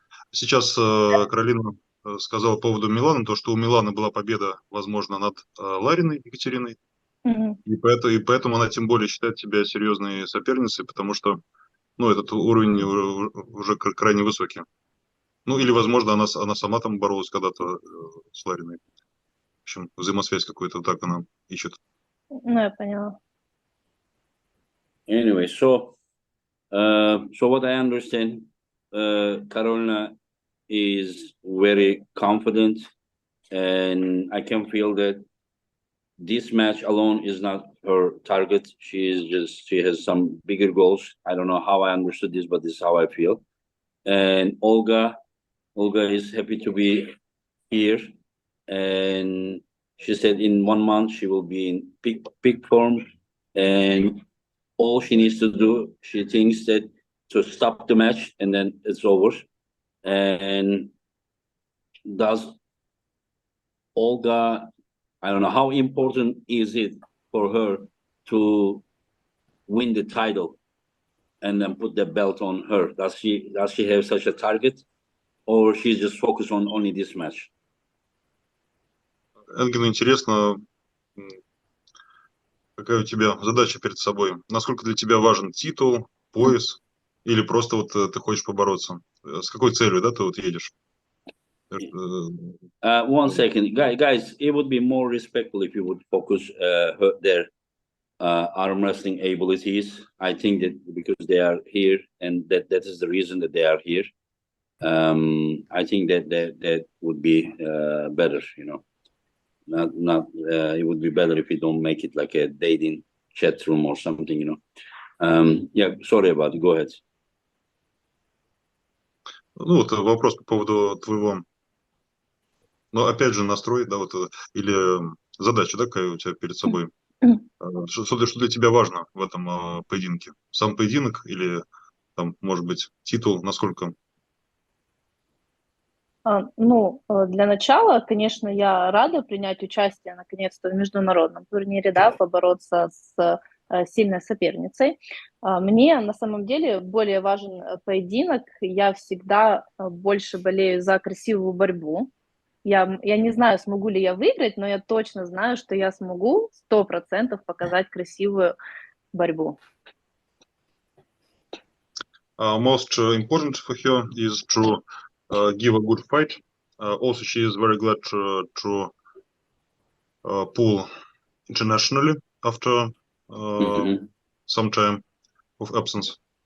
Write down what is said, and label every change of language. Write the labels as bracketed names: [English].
[Russian] Сейчас Каролина сказала по поводу Милана, то, что у Миланы была победа, возможно, над Лариной Екатериной, и поэтому она тем более считает тебя серьезной соперницей, потому что, ну, этот уровень уже крайне высокий. Ну, или, возможно, она сама там боролась когда-то с Лариной. В общем, взаимосвязь какую-то так она ищет. Ну, я поняла. [English] Anyway, so what I understand, Carolina is very confident, and I can feel that this match alone is not her target. She has some bigger goals. I don't know how I understood this, but this is how I feel. And Olga is happy to be here, and she said in 1 month she will be in peak form, and all she needs to do, she thinks, that to stop the match and then it's over. And does Olga, I don't know, how important is it for her to win the title and then put the belt on her? Does she have such a target, or she's just focused on only this match? [Russian] Энгину интересно, какая у тебя задача перед собой? Насколько для тебя важен титул, пояс, или просто вот ты хочешь побороться? С какой целью, да, ты вот едешь? [English] 1 second, guys. It would be more respectful if you would focus their arm wrestling abilities. I think that because they are here, and that is the reason that they are here. I think that would be better. You know, not. It would be better if you don't make it like a dating chat room or something. You know. Yeah. Sorry about it. Go ahead. [Russian] Ну вот вопрос по поводу твоего Но опять же настрой, да, вот, или задача, да, какая у тебя перед собой. Что для тебя важно в этом поединке? Сам поединок или там, может быть, титул, насколько? Для начала, конечно, я рада принять участие наконец-то в международном турнире, да, побороться с сильной соперницей. Мне на самом деле более важен поединок. Я всегда больше болею за красивую борьбу. Я не знаю, смогу ли я выиграть, но я точно знаю, что я смогу 100% показать красивую борьбу. [English] Most important for her is to give a good fight. Also, she is very glad to pull internationally after some time of absence.